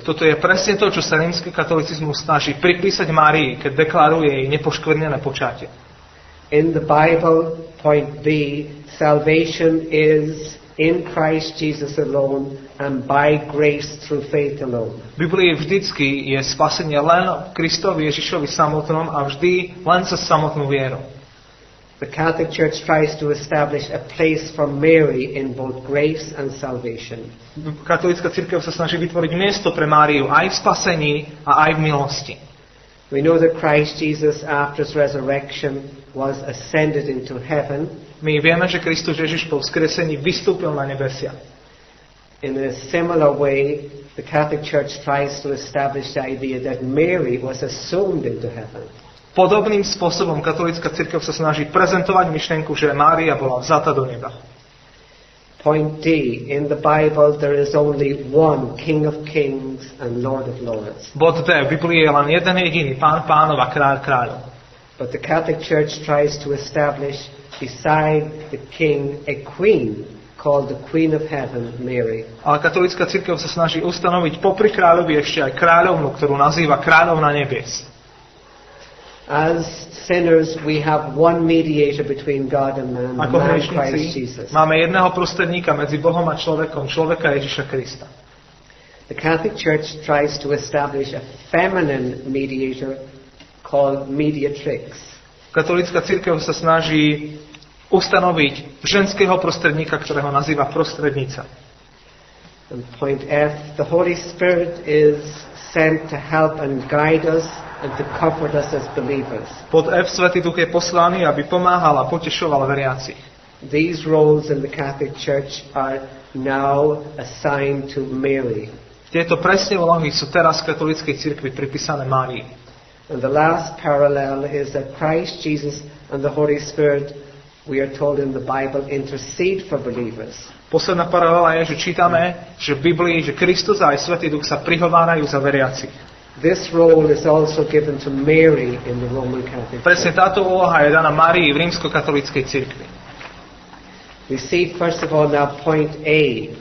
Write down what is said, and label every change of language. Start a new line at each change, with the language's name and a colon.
Slovak: Toto je presne to, čo sa rímsky katolicizmus snaží pripísať Márii, keď deklaruje jej nepoškvrnené počatie.
English: In the Bible, point B, salvation is in Christ Jesus alone and by grace through faith alone.
Slovak: V Biblii vždycky je spasenie len v Kristovi Ježišovi samotnom a vždy len sa samotnou vierou.
English: The Catholic Church tries to establish a place for Mary in both grace and salvation.
Slovak: Katolícka cirkev sa snaží vytvoriť miesto pre Máriu aj v spasení a aj v milosti.
English: We know that Christ Jesus after his resurrection was ascended into heaven.
Slovak: My vieme, že Kristus Ježiš po vzkresení vystúpil na nebesia.
English: In a similar way, the Catholic Church tries to establish the idea that Mary was assumed into heaven.
Slovak: Podobným spôsobom katolícka cirkev sa snaží prezentovať myšlienku, že Mária bola vzata do neba.
English: Point D. In the Bible there is only one King of Kings and Lord of Lords.
Slovak: Bod D. V Biblii je len jeden jediný Pán pánov a kráľ kráľov.
English: But the Catholic Church tries to establish beside the king a queen called the Queen of Heaven, Mary.
Slovak: Ale katolícka cirkev sa snaží ustanoviť popri kráľovi ešte aj kráľovnu, ktorú nazýva kráľovna nebies.
English: As sinners, we have one mediator between God and man, the
Slovak: Ako
English: man Christ
Slovak: hriešnici
English: Jesus.
Slovak: máme jedného prostredníka medzi Bohom a človekom, človeka Ježiša Krista.
English: The Catholic Church tries to establish a feminine mediator called mediatrix.
Slovak: Katolícka cirkev sa snaží ustanoviť ženského prostredníka, ktorého nazýva prostrednica.
English: And point F, the Holy Spirit is sent to help and guide us and to comfort us as believers.
Slovak: Pod F Svätý Duch je poslaný, aby pomáhal a potešoval veriacich.
English: These roles in the Catholic Church are now assigned to Mary.
Slovak: Tieto presne úlohy sú teraz v katolíckej cirkvi pripísané Márii.
English: And the last parallel is that Christ Jesus and the Holy Spirit, we are told in the Bible, intercede for believers.
Slovak: Posledná paralela je, že čítame, že v Biblii, že Kristus a aj Svätý Duch sa prihovárajú za veriacich.
English: This role is also given to Mary in the Roman Catholic
Slovak: Presne
English: Church.
Slovak: táto úloha je daná Márii v rímskokatolíckej cirkvi.
English: We see first of all now point A,